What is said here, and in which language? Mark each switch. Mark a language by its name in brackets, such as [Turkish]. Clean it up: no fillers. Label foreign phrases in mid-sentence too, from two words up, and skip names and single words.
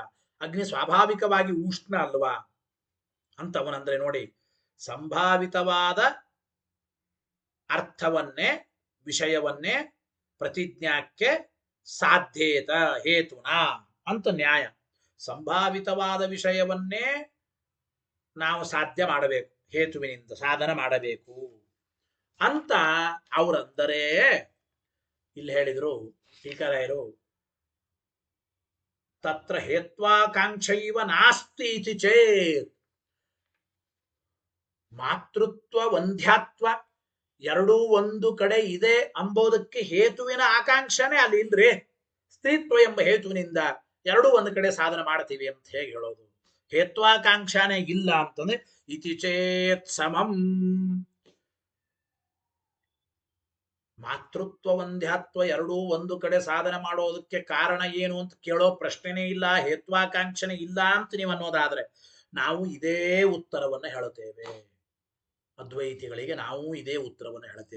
[Kannada] ಅಗ್ನಿ ಸ್ವಾಭಾವಿಕವಾಗಿ ಉಷ್ಣ ಅಲ್ವಾ ಅಂತವನಂದ್ರೆ ನೋಡಿ, ಸಂಭಾವಿತವಾದ ಅರ್ಥವನ್ನೇ ವಿಷಯವನ್ನೇ ಪ್ರತಿಜ್ಞಾಕ್ಕೆ [Sanskrit] ಸಾಧ್ಯೇತ ಹೇತುನಾ [Kannada] ಅಂತ ನ್ಯಾಯ. ಸಂಭಾವಿತವಾದ ವಿಷಯವನ್ನೇ ನಾವು ಸಾಧ್ಯ ಮಾಡಬೇಕು, ಹೇತುವಿನಿಂದ ಸಾಧನ ಮಾಡಬೇಕು ಅಂತ ಅವರಂದರೆ ಇಲ್ಲಿ ಹೇಳಿದ್ರು ಟೀಕಾರಾಯರು. [Sanskrit] ತತ್ರ ಹೇತ್ವಾಕಾಂಕ್ಷೈವ ನಾಸ್ತಿ ಇತಿ ಚೇತ್, [Kannada] ಮಾತೃತ್ವ ವಂದ್ಯಾತ್ವ ಎರಡೂ ಒಂದು ಕಡೆ ಇದೆ ಅಂಬೋದಕ್ಕೆ ಹೇತುವಿನ ಆಕಾಂಕ್ಷನೇ ಅಲ್ಲಿ ಇಲ್ರಿ. ಸ್ತ್ರೀತ್ವ ಎಂಬ ಹೇತುವಿನಿಂದ ಎರಡೂ ಒಂದು ಕಡೆ ಸಾಧನ ಮಾಡ್ತೀವಿ ಅಂತ ಹೇಗೆ ಹೇಳೋದು? ಹೇತ್ವಾಕಾಂಕ್ಷಾನೇ ಇಲ್ಲ ಅಂತಂದ್ರೆ [Sanskrit] ಇತಿ ಚೇತ್ ಸಮಂ. [Kannada] ಮಾತೃತ್ವ ವಂದ್ಯಾತ್ವ ಎರಡೂ ಒಂದು ಕಡೆ ಸಾಧನ ಮಾಡೋದಕ್ಕೆ ಕಾರಣ ಏನು ಅಂತ ಕೇಳೋ ಪ್ರಶ್ನೆನೇ ಇಲ್ಲ, ಹೇತ್ವಾಕಾಂಕ್ಷನೆ ಇಲ್ಲ ಅಂತ ನೀವು ಅನ್ನೋದಾದ್ರೆ ನಾವು ಇದೇ ಉತ್ತರವನ್ನು ಹೇಳುತ್ತೇವೆ. ಅದ್ವೈತಿಗಳಿಗೆ ನಾವು ಇದೇ ಉತ್ತರವನ್ನು ಹೇಳುತ್ತೇವೆ.